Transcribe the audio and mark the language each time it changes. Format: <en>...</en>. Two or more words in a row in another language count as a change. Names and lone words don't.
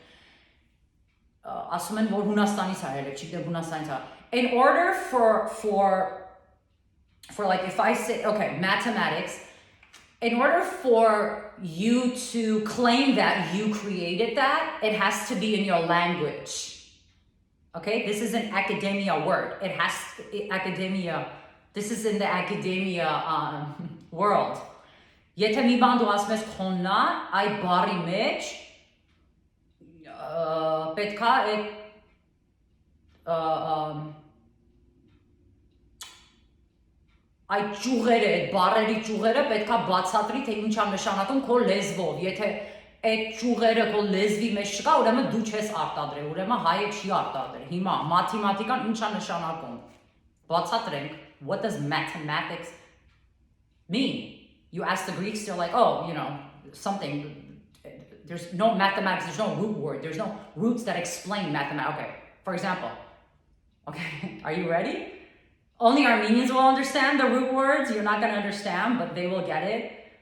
<en>In order for like, if I say, okay, mathematics, in order for you to claim that you created that, it has to be in your language. Okay, this is an academia word. This is in the academia world.</en> <hy>Եթե մի բան դու ասում ես քոննա, այդ բառի մեջ պետքա այդ ճյուղերը, այդ բառերի ճյուղերը պետքա բացատրի, թե ինչ է նշանակում քո լեզվով։ Եթե այդ ճյուղերը քո լեզվի մեջ չկա, ուրեմն դու չես արտադրել, ուրեմն հայը չի արտադրել։ Հիմա մաթեմատիկան ինչ է նշանակում։ Բացատրենք,</hy> <en>what does mathematics mean? You ask the Greeks, they're like, oh, something. There's no mathematics, there's no root word, there's no roots that explain mathematics. Okay, for example, okay, are you ready? Only Armenians will understand the root words. You're not going to understand, but they will get it.</en>